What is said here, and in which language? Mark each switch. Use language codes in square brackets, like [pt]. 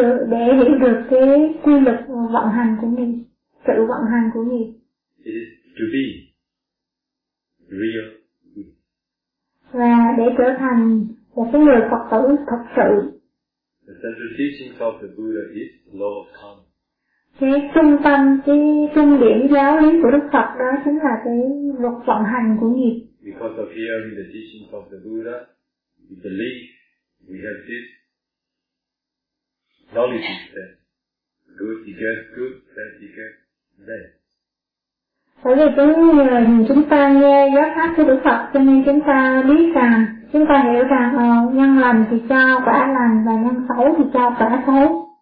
[vi] Để hiểu được cái quy luật vận hành của mình, sự vận hành của mình. [en] It is to be real. [vi] Và để trở thành một cái người Phật tử thật sự. [en] The central teachings of the Buddha is law of karma. [vi] Cái trung tâm, cái trung điểm giáo lý của Đức Phật đó chính là cái luật vận hành của nghiệp. [en] Because of hearing the teachings of the Buddha, we believe we have this knowledge that good begets good, bad begets bad. [vi] Bởi vì chúng ta nghe giáo pháp của Đức Phật, cho nên chúng ta biết rằng, chúng ta hiểu rằng nhân lành thì cho quả lành và nhân xấu thì cho quả xấu.